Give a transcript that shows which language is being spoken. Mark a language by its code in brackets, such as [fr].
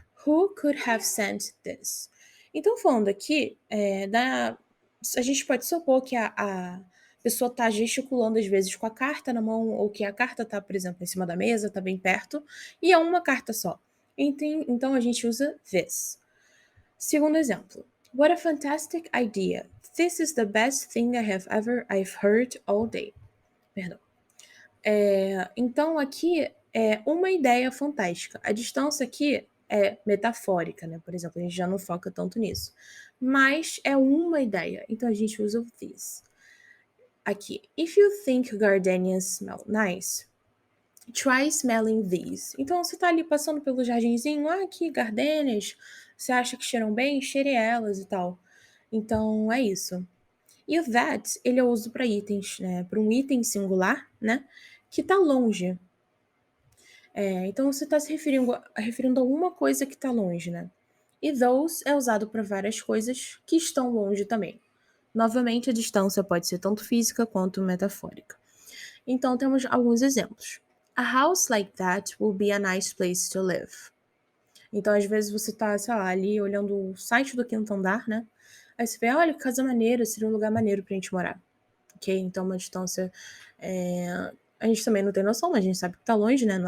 [en] Who could have sent this? [pt] Então, falando aqui, a gente pode supor que a pessoa está gesticulando às vezes com a carta na mão, ou que a carta está, por exemplo, em cima da mesa, está bem perto, e é uma carta só. Então a gente usa this. Segundo exemplo. [en] What a fantastic idea. This is the best thing I've heard all day. [pt] Perdão. Então aqui é uma ideia fantástica. A distância aqui é metafórica, né? Por exemplo, a gente já não foca tanto nisso. Mas é uma ideia. Então a gente usa o this. Aqui. [en] If you think gardenias smell nice, try smelling these. [pt] Então, você tá ali passando pelo jardinzinho, aqui, gardenias, você acha que cheiram bem? Cheire elas e tal. Então, é isso. E o that, ele eu uso para itens, né? Para um item singular, né? Que está longe. Então você está se referindo a alguma coisa que está longe, né? E those é usado para várias coisas que estão longe também. Novamente, a distância pode ser tanto física quanto metafórica. Então temos alguns exemplos. [en] A house like that will be a nice place to live. [pt] Então, às vezes, você tá, sei lá, ali olhando o site do quinto andar, né? Aí você vê, olha, que casa maneira, seria um lugar maneiro pra gente morar. Ok? Então, uma distância. A gente também não tem noção, mas a gente sabe que tá longe, né?